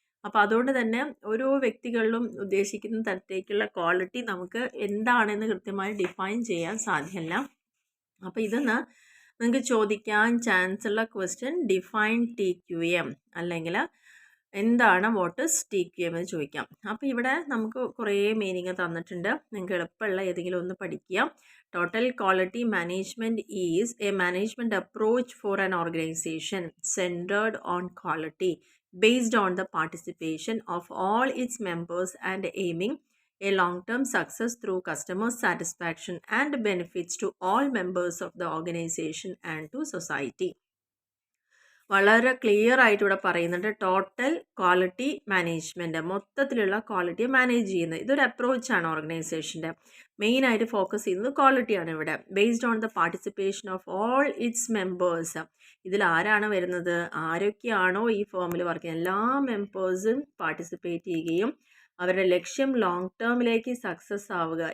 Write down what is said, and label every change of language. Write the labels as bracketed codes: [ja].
[ml] അപ്പോൾ അതുകൊണ്ട് തന്നെ ഓരോ വ്യക്തികളിലും ഉദ്ദേശിക്കുന്ന തരത്തേക്കുള്ള ക്വാളിറ്റി നമുക്ക് എന്താണെന്ന് കൃത്യമായി ഡിഫൈൻ ചെയ്യാൻ സാധ്യമല്ല. അപ്പോൾ ഇതൊന്ന് നിങ്ങൾക്ക് ചോദിക്കാൻ ചാൻസ് ഉള്ള ക്വസ്റ്റ്യൻ ഡിഫൈൻ TQM അല്ലെങ്കിൽ എന്താണ് [en] what is TQM [ml] എന്ന് ചോദിക്കാം. അപ്പോൾ ഇവിടെ നമുക്ക് കുറേ മീനിങ് തന്നിട്ടുണ്ട്. നിങ്ങൾക്ക് എളുപ്പമുള്ള ഏതെങ്കിലും ഒന്ന് പഠിക്കുക. [en] Total quality management is a management approach for an organization centered on quality based on the participation of all its members and aiming a long-term success through customer satisfaction and benefits to all members of the organization and to society. [ml] വളരെ clear ആയിട്ട് ഇവിടെ പറയുന്നുണ്ട് total quality management, മൊത്തത്തിലുള്ള quality manage ചെയ്യുന്നത്. ഇതൊരു അപ്രോച്ചാണ് ഓർഗനൈസേഷൻ്റെ. മെയിനായിട്ട് focus ചെയ്യുന്നത് ക്വാളിറ്റിയാണ് ഇവിടെ. [en] Based on the participation of all its members. [ml] ഇതിൽ ആരാണ് വരുന്നത്, ആരൊക്കെയാണോ ഈ ഫേമിൽ വർക്ക് ചെയ്യുന്നത് എല്ലാ മെമ്പേഴ്സും പാർട്ടിസിപ്പേറ്റ് ചെയ്യുകയും അവരുടെ ലക്ഷ്യം ലോങ് ടേമിലേക്ക് സക്സസ് ആവുക.